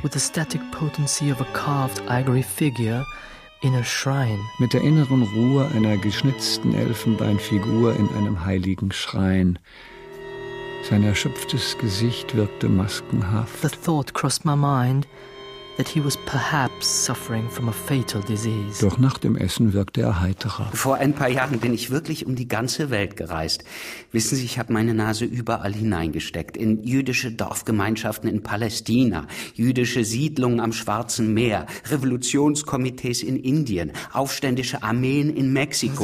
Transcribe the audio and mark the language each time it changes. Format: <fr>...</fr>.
<en>With the static potency of a carved ivory figure in a shrine.</en> <de>Mit der inneren Ruhe einer geschnitzten Elfenbeinfigur in einem heiligen Schrein. Sein erschöpftes Gesicht wirkte maskenhaft.</de> <en>The thought crossed my mind that he was perhaps suffering from a fatal disease.</en> <de>Doch nach dem Essen wirkte er heiterer. Vor ein paar Jahren bin ich wirklich um die ganze Welt gereist. Wissen Sie, ich habe meine Nase überall hineingesteckt. In jüdische Dorfgemeinschaften in Palästina, jüdische Siedlungen am Schwarzen Meer, Revolutionskomitees in Indien, aufständische Armeen in Mexiko.</de>